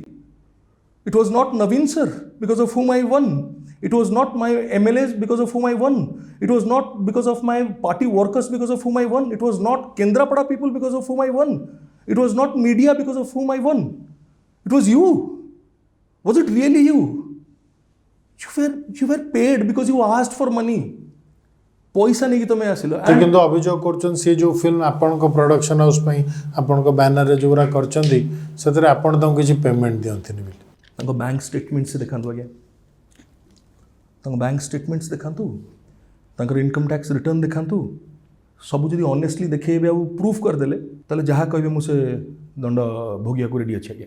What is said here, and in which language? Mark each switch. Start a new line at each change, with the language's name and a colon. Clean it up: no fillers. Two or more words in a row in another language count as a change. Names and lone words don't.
English: It was not Naveen sir because of whom I won, it was not my MLAs because of whom I won, it was not because of my party workers because of whom I won, it was not Kendrapada people because of whom I won, it was not media because of whom I won, it was you. Was it really you? You were paid because you asked for money.
Odia: ପଇସା ନେଇକି ତୁମେ ଆସିଲ। କିନ୍ତୁ ଅଭିଯୋଗ କରୁଛନ୍ତି ସେ ଯେଉଁ ଫିଲ୍ମ ଆପଣଙ୍କ
English: production house
Odia: ପାଇଁ ଆପଣଙ୍କ ବ୍ୟାନରରେ ଯେଉଁଗୁଡ଼ା କରିଛନ୍ତି ସେଥିରେ ଆପଣ ତାଙ୍କୁ କିଛି ପେମେଣ୍ଟ ଦିଅନ୍ତିନି ବୋଲି। ତାଙ୍କ
English: bank statements
Odia: ଦେଖାନ୍ତୁ ଆଜ୍ଞା, ତାଙ୍କ
English: bank statements
Odia: ଦେଖାନ୍ତୁ, ତାଙ୍କର
English: income tax return
Odia: ଦେଖାନ୍ତୁ, ସବୁ ଯଦି ଅନେଷ୍ଟଲି ଦେଖେଇବେ ଆଉ ପ୍ରୁଫ୍ କରିଦେଲେ ତାହେଲେ ଯାହା କହିବେ ମୁଁ ସେ ଦଣ୍ଡ ଭୋଗିବାକୁ ରେଡ଼ି ଅଛି ଆଜ୍ଞା।